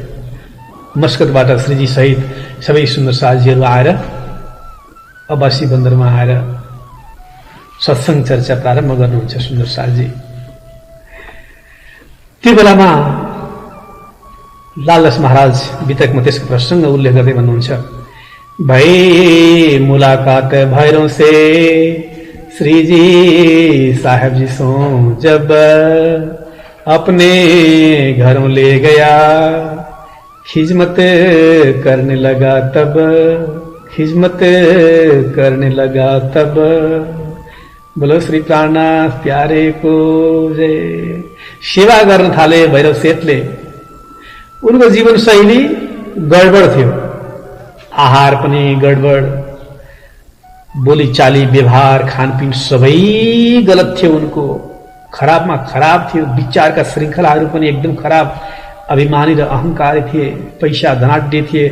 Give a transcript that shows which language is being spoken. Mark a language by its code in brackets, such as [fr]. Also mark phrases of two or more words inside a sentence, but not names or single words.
[ne] मस्कतबाट श्रीजी सहित सबै सुन्दर साथजीहरू आएर अब्बासी बन्दरमा आएर सत्संग चर्चा प्रारम्भ गर्नुहुन्छ। सुन्दर साथजी त्यो बेलामा लालदास महाराज वितकमा त्यसको प्रसंग उल्लेख गर्दै भन्नुहुन्छ, [hi] भई मुलाकात भैरव से श्री जी साहब जी सो जब अपने घरों ले गया, खिजमत करने लगा तब, खिजमत करने लगा तब। बोलो श्री प्राणनाथ प्यारे को जय। [ne] सेवा गर्न थाले भैरव सेठले। उनको जीवन शैली गडबड थियो, आहार पनि गडबड, बोलीचाली व्यवहार खानपिन सबै गलत थियो उनको, खराबमा खराब थियो, विचारका श्रृंखलाहरू पनि एकदम खराब, अभिमानी र अहंकारी थिए, पैसा धनाढ्य थिए।